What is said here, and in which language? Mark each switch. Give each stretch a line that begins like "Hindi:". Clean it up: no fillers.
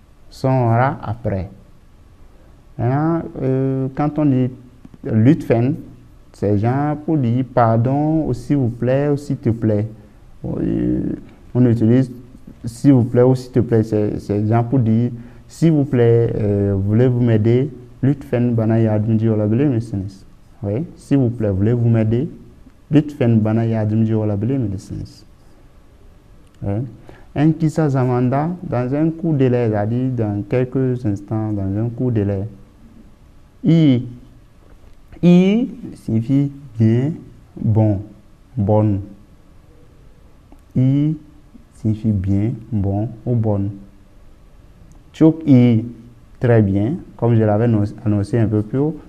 French: Sonra, après. Maintenant, quand on dit lütfen, c'est genre pour dire pardon, ou s'il vous plaît, ou s'il te plaît. On utilise s'il vous plaît ou s'il te plaît, c'est genre pour dire s'il vous plaît, voulez-vous m'aider?
Turkish: Lütfen bana yardımcı olabilir misiniz?
French: Oui, s'il vous plaît, voulez-vous m'aider?
Turkish: Lütfen bana yardımcı olabilir misiniz?
French: Oui.
Turkish: En kısa zamanda,
French: dans un court délai, c'est-à-dire dans quelques instants, dans un court délai. I signifie bien, bon, bonne. I signifie bien, bon ou bonne.
Turkish: Çok iyi,
French: très bien, comme je l'avais annoncé un peu plus haut.